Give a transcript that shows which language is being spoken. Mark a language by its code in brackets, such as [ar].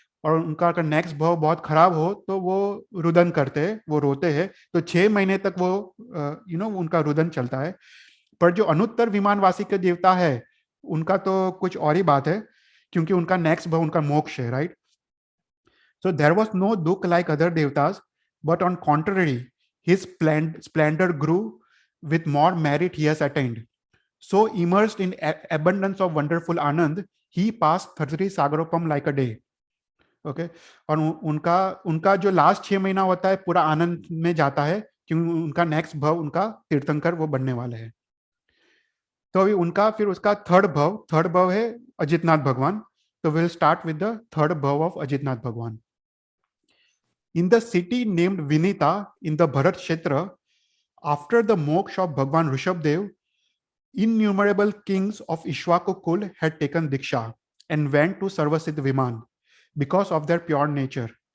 [hi] और उनका अगर नेक्स्ट भाव बहुत खराब हो तो वो रुदन करते हैं, वो रोते हैं. तो 6 महीने तक वो उनका रुदन चलता है. पर जो अनुत्तर विमानवासी के देवता है उनका तो कुछ और ही बात है, क्योंकि उनका नेक्स्ट भाव उनका मोक्ष है, right. [en] So there was no दुख like other देवतास, but on contrary, his splendor grew with more merit he has attained. So immersed in abundance of wonderful Anand, he passed 33 Sagaropam like a day. Okay? [hi] और उनका जो last 6 महीना होता है पूरा आनंद में जाता है, क्योंकि उनका नेक्स्ट भाव उनका तीर्थंकर वो बनने वाले हैं. तो अभी उनका फिर उसका थर्ड भाव है अजितनाथ भगवान. [en] तो will start with the third bhav of Ajitnath Bhagwan. In the city named Vinita in the Bharat Kshetra, after the moksha of Bhagwan Rishabdev, innumerable kings of Ishwaku Kul had taken Diksha and went to Sarvasiddh Viman because of their pure nature.